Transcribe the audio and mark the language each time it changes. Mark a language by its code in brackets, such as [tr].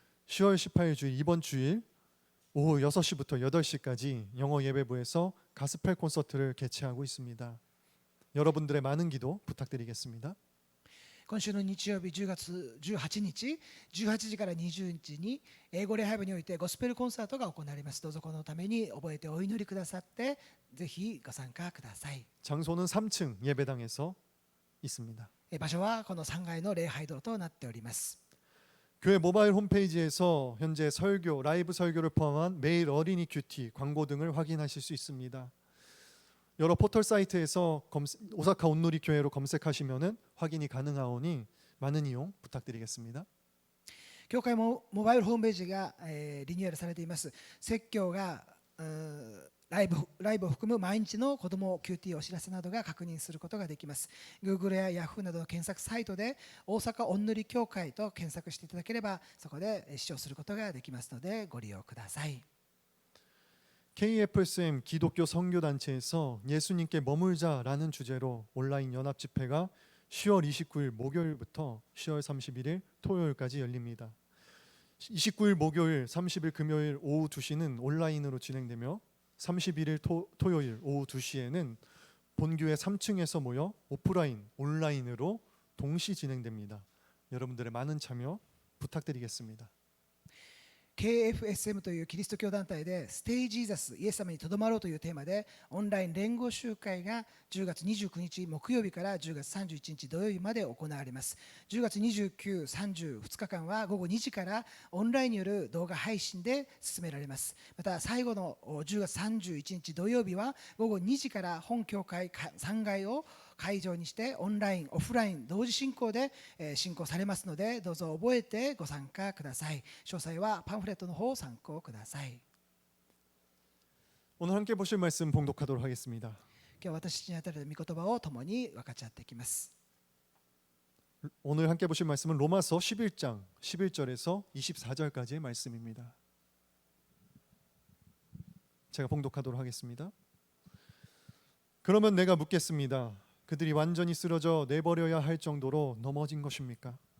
[ko] 10월 18일 주일 이번 주일 오후 6시부터 8시까지 영어 예배부에서 가스펠 콘서트를 개최하고 있습니다. 여러분들의 많은 기도 부탁드리겠습니다. [ja] 今週の日曜日10月18日18時から20日に英語礼拝部においてゴスペルコンサートが行われます。どうぞこのために覚えてお祈りくださってぜひご参加ください。 [ko] 장소는 3층 예배당에서 있습니다. [ja] 場所はこの3階の礼拝堂となっております。 [ko] 교회 모바일 홈페이지에서 현재 설교, 라이브 설교를 포함한 매일 어린이 큐티, 광고 등을 확인하실 수 있습니다. 여러 포털 사이트에서 오사카 온누리 교회로 검색하시면은 확인이 가능하오니 많은 이용 부탁드리겠습니다. [ja] 教会もモバイルホームページが、リニューアルされています。説教がライブを含む毎日の子ども QT お知らせなどが確認することができます。 Google や Yahoo などの検索サイトで大阪おんぬり教会と検索していただければそこで視聴することができますのでご利用ください。 [ko] KFSM 기독교 선교단체에서 예수님께 머물자라는 주제로 온라인 연합 집회가 10월 29일 목요일부터 10월 31일 토요일까지 열립니다. 29일 목요일, 30일 금요일 오후 2시는 온라인으로 진행되며 31일 토요일 오후 2시에는 본교회 3층에서 모여 오프라인, 온라인으로 동시 진행됩니다. 여러분들의 많은 참여 부탁드리겠습니다. [ja] KFSM というキリスト教団体でステイジーザスイエス様にとどまろうというテーマでオンライン連合集会が10月29日木曜日から10月31日土曜日まで行われます。 10月29、30、2日間は午後2時からオンラインによる動画配信で進められます。また最後の10月31日土曜日は午後2時から本教会3階を会場にしてオンライン、オフライン同時進行で進行されますのでどうぞ覚えてご参加ください。詳細はパンフレットの方を参考ください。 [ko] 오늘 함께 보실 말씀 봉독하도록 하겠습니다. [ja] 今日私に与えられた御言葉を共に分かち合っていきます。 [ko] 오늘 함께 보실 말씀은 로마서 11장 11절에서 24절까지의 말씀입니다. 제가 봉독하도록 하겠습니다. 그러면 내가 묻겠습니다. 그들이 완전히 쓰러져 내버려야 할 정도로 넘어진 것입니까?